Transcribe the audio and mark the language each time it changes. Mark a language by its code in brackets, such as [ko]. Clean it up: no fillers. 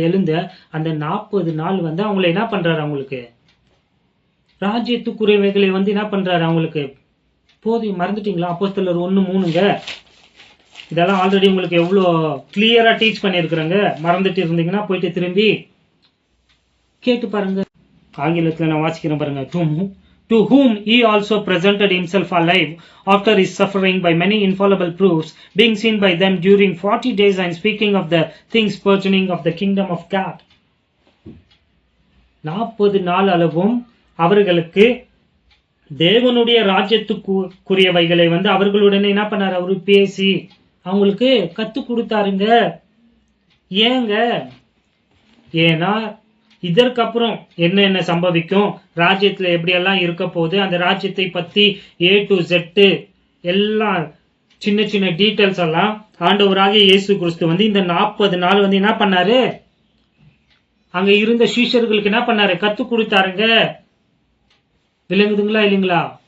[ta] எழுந்த அந்த 40 நாள் வந்து அவங்களை என்ன பண்றாரு, அவங்களுக்கு ராஜ்யத்துக்குரியவைகளை வந்து என்ன பண்றாரு அவங்களுக்கு. போதும், மறந்துட்டீங்களா? அப்போஸ்தலர் 1:3ங்க. இதெல்லாம் ஆல்ரெடி உங்களுக்கு எவ்வளோ கிளியரா டீச் பண்ணியிருக்கிறேங்க. மறந்துட்டு இருந்தீங்கன்னா போயிட்டு திரும்பி கேட்டு பாருங்க. ஆங்கிலத்தில் நான் வாசிக்கிறேன் பாருங்க. [en] To whom he also presented himself alive after his suffering by many infallible proofs, being seen by them during 40 days and speaking of the things pertaining of the kingdom of God. [ta] 40 நாள் அளவும் அவர்களுக்கு தேவனுடைய ராஜ்யத்துக்குரியவைகளை வந்து அவர்களுடனே என்ன பண்ணாரு, அவரு பேசி அவங்களுக்கு கத்து கொடுத்தாருங்க. ஏங்க? ஏன்னா இதற்கப்புறம் என்ன சம்பவிக்கும், ராஜ்யத்துல எப்படியெல்லாம் இருக்க போகுது, அந்த ராஜ்யத்தை பத்தி A to Z எல்லாம் சின்ன சின்ன டீட்டெயில்ஸ் எல்லாம் ஆண்டவராகிய இயேசு கிறிஸ்து வந்து இந்த 40 நாள் வந்து என்ன பண்ணாரு, அங்க இருந்த சீஷர்களுக்கு என்ன பண்ணாரு, கத்து கொடுத்தாருங்க. விளங்குதுங்களா இல்லைங்களா?